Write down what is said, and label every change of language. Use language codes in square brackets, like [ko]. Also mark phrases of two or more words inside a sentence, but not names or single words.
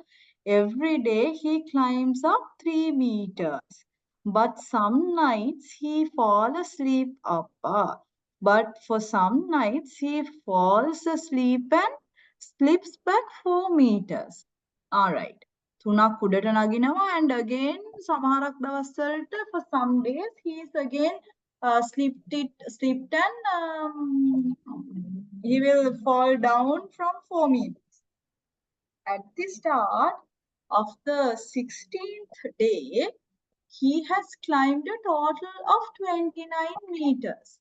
[en] Every day he climbs up 3 meters. But some nights he falls asleep up. But for some nights he falls asleep and slips back 4 meters. Alright. [si] තුනක් උඩට නගිනවා [en] and again [si] සමහරක් දවස්වලට [en] for some days he is again slipped and he will fall down from 4 meters. At the start of the 16th day, he has climbed a total of 29 meters.